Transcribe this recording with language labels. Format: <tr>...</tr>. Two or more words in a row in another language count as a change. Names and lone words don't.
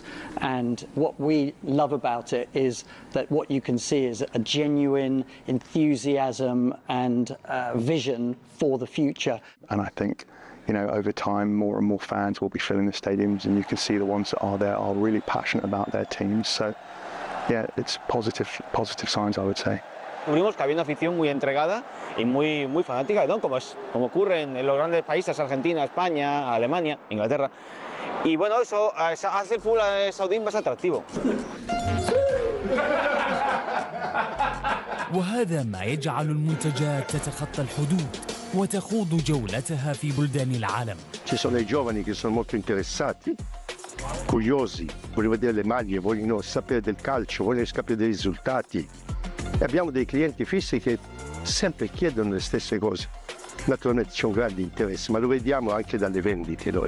<en>And what we love about it is that what you can see is a genuine enthusiasm and vision for the future. And I think, over time, more and more fans will be filling the stadiums, and you can see the ones that are there are really passionate about their teams. So, yeah, it's positive signs, I would say.</en> <es>Descubrimos que había una afición muy entregada y muy fanática, ¿no? Como ocurre en los grandes países, Argentina, España, Alemania, Inglaterra. Y bueno, eso hace el fútbol saudí más atractivo.</es> <ar>وهذا ما يجعل المنتجات تتخطى الحدود وتخوض جولتها في بلدان العالم.</ar> <it>Ci sono i giovani che sono molto interessati, curiosi, vogliono vedere le maglie, vogliono sapere del calcio, vogliono sapere dei risultati. E abbiamo dei clienti fissi che sempre chiedono le stesse cose. Naturalmente c'è un grande interesse, ma lo vediamo anche dalle vendite noi.</it>